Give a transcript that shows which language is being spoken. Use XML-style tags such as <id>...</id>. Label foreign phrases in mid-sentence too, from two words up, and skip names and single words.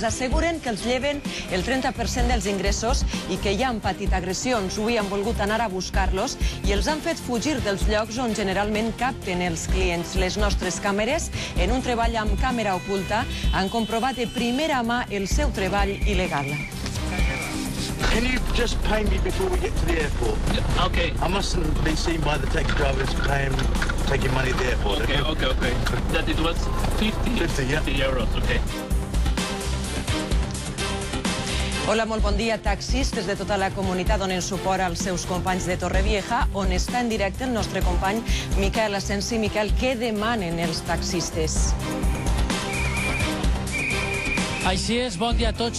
<ca>Asseguren que els lleven el 30% dels ingressos i que ja han patit agressions. Avui han volgut anar a buscar-los i els han fet fugir dels llocs on generalment capten els clients. Les nostres càmeres, en un treball amb càmera oculta, han comprovat de primera mà el seu treball il·legal.</ca> <en>Can you just pay me before we get to the airport? Yeah, okay. I mustn't be seen by the taxi drivers taking money at the airport. Okay. That it was 50 euros, okay.</en> <ca>Hola, molt bon dia. Taxistes de tota la comunitat donen suport als seus companys de Torrevieja, on està en directe el nostre company Miquel Asensi. Miquel, què demanen els taxistes? Així és, bon dia a tots.</ca>